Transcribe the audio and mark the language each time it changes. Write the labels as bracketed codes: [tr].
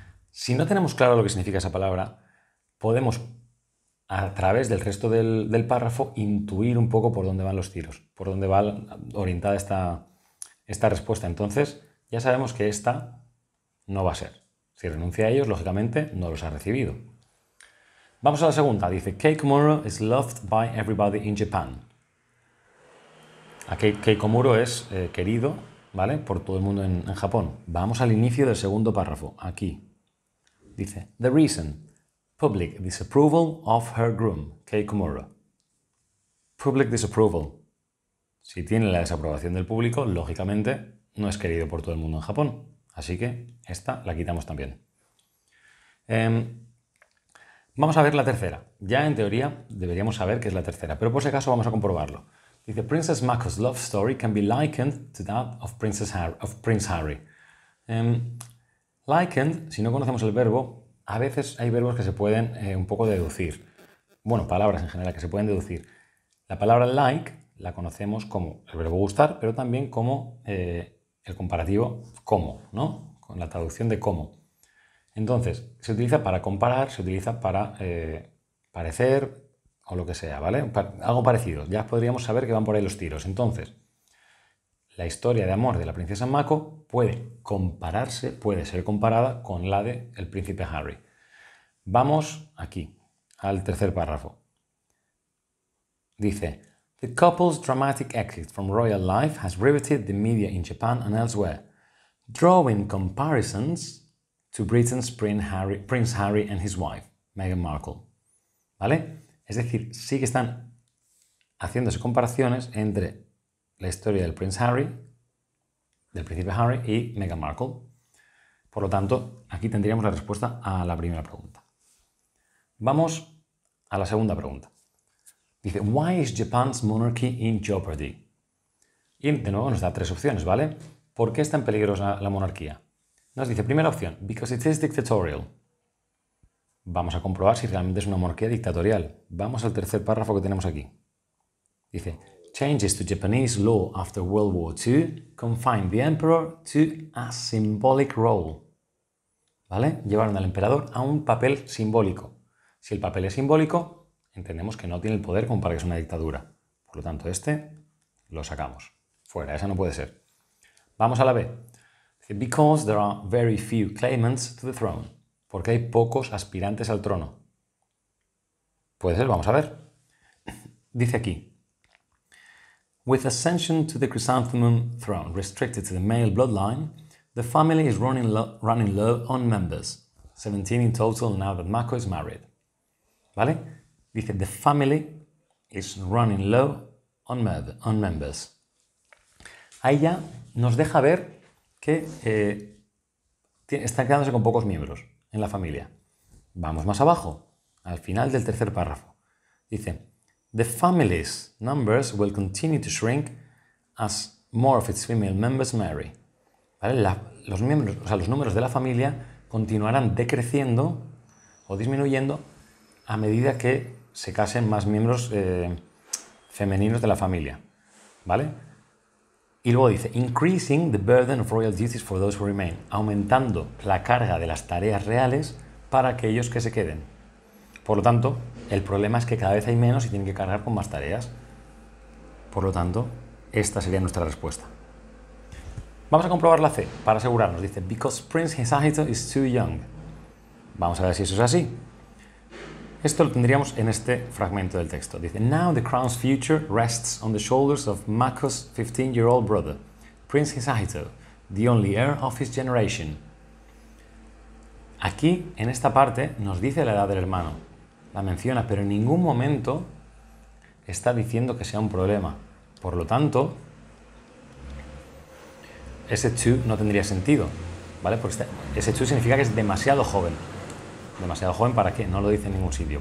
[es] Si no tenemos claro lo que significa esa palabra, podemos, a través del resto del párrafo, intuir un poco por dónde van los tiros, por dónde va orientada esta respuesta. Entonces, ya sabemos que esta no va a ser. Si renuncia a ellos, lógicamente no los ha recibido. Vamos a la segunda. Dice, [en] Kei Komuro is loved by everybody in Japan. [es] Kei Komuro es querido, ¿vale? Por todo el mundo en Japón. Vamos al inicio del segundo párrafo. Aquí. Dice, [en] The reason. Public disapproval of her groom, Kei Komuro. Public disapproval. [es] Si tiene la desaprobación del público, lógicamente no es querido por todo el mundo en Japón. Así que esta la quitamos también. Vamos a ver la tercera. Ya en teoría deberíamos saber qué es la tercera, pero por si acaso vamos a comprobarlo. Dice, [en] Princess Mako's love story can be likened to that of Prince Harry. [es] Likened, si no conocemos el verbo, a veces hay verbos que se pueden un poco deducir. Bueno, palabras en general que se pueden deducir. La palabra like la conocemos como el verbo gustar, pero también como el comparativo como, ¿no? Con la traducción de como. Entonces, se utiliza para comparar, se utiliza para parecer o lo que sea, ¿vale? Algo parecido. Ya podríamos saber que van por ahí los tiros. Entonces, la historia de amor de la princesa Mako puede ser comparada con la de el príncipe Harry. Vamos aquí, al tercer párrafo. Dice, [en] The couple's dramatic exit from royal life has riveted the media in Japan and elsewhere, drawing comparisons to Britain's Prince Harry and his wife, Meghan Markle. [es] ¿Vale? Es decir, sí que están haciéndose comparaciones entre la historia del príncipe Harry y Meghan Markle. Por lo tanto, aquí tendríamos la respuesta a la primera pregunta. Vamos a la segunda pregunta. Dice, [en] Why is Japan's monarchy in jeopardy? [es] Y de nuevo nos da tres opciones, ¿vale? ¿Por qué está en peligro la monarquía? Nos dice, primera opción, [en] because it is dictatorial. [es] Vamos a comprobar si realmente es una monarquía dictatorial. Vamos al tercer párrafo que tenemos aquí. Dice, [en] changes to Japanese law after World War II confined the emperor to a symbolic role. [es] ¿Vale? Llevaron al emperador a un papel simbólico. Si el papel es simbólico, entendemos que no tiene el poder como para que sea una dictadura. Por lo tanto, este lo sacamos. Fuera, esa no puede ser. Vamos a la B. Dice, [en] because there are very few claimants to the throne. [es] Porque hay pocos aspirantes al trono. Puede ser, vamos a ver. Dice aquí, [en] with ascension to the chrysanthemum throne restricted to the male bloodline, the family is running low on members. 17 in total now that Mako is married. [es] ¿Vale? Dice, [en] the family is running low on members. [es] Ahí ya nos deja ver que están quedándose con pocos miembros en la familia. Vamos más abajo, al final del tercer párrafo. Dice, [en] the family's numbers will continue to shrink as more of its female members marry. [es] ¿Vale? Los números de la familia continuarán decreciendo o disminuyendo a medida que se casen más miembros femeninos de la familia. ¿Vale? Y luego dice, [en] increasing the burden of royal duties for those who remain, [es] aumentando la carga de las tareas reales para aquellos que se queden. Por lo tanto, el problema es que cada vez hay menos y tienen que cargar con más tareas. Por lo tanto, esta sería nuestra respuesta. Vamos a comprobar la C para asegurarnos. Dice, [en] because Prince Hisahito is too young. [es] Vamos a ver si eso es así. Esto lo tendríamos en este fragmento del texto. Dice, [en] now the crown's future rests on the shoulders of Mako's 15-year-old brother, Prince Hisahito, the only heir of his generation. [es] Aquí, en esta parte, nos dice la edad del hermano. La menciona, pero en ningún momento está diciendo que sea un problema. Por lo tanto, ese to no tendría sentido, ¿vale? Porque ese to significa que es demasiado joven. ¿Demasiado joven para qué? No lo dice en ningún sitio.